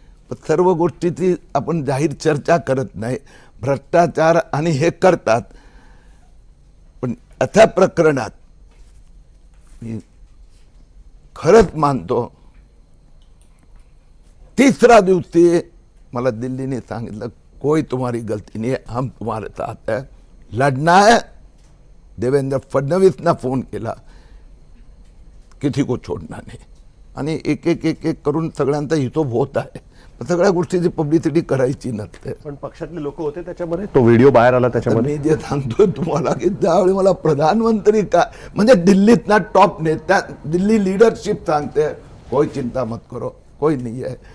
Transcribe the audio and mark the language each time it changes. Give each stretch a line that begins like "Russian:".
Marathi: पण सर्व गोष्टीची आपण जाहीर चर्चा करत नाही. भ्रष्टाचार आणि हे करतात, पण अशा प्रकरणात मी खरंच मानतो तिसऱ्या दिवशी मला दिल्लीने सांगितलं
Hindi: कोई तुम्हारी गलती नहीं है, हम तुम्हारे साथ है, लढना है.
Marathi: देवेंद्र फडणवीसना फोन केला,
Hindi: किसी को
Marathi: छोडणार नाही. आणि एक एक एक एक करून सगळ्यांचा हिशोब होत आहे. पण सगळ्या गोष्टीची पब्लिसिटी करायची नसते. पण पक्षातले लोक होते त्याच्यामध्ये, तो व्हिडिओ बाहेर आला तर त्याच्यामध्ये. मी जे सांगतोय तुम्हाला की त्यावेळी मला प्रधानमंत्री का म्हणजे दिल्लीतना टॉप नेता, दिल्ली लीडरशिप सांगते
Hindi: कोई चिंता मत करो, कोई नहीं है.